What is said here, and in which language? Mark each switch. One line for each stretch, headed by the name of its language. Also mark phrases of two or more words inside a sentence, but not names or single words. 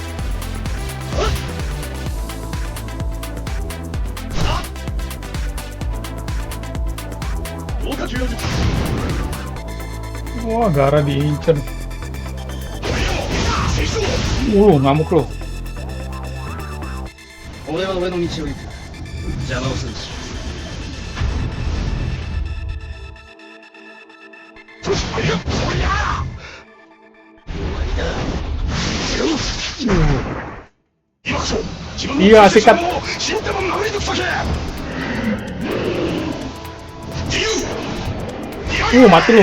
Indonesian: Wah, Gaara diincer. Ngamuk loh.
Japanese: 俺は上の道を行く。邪魔をする。
Indonesian: Iya, sikat. Mati loh.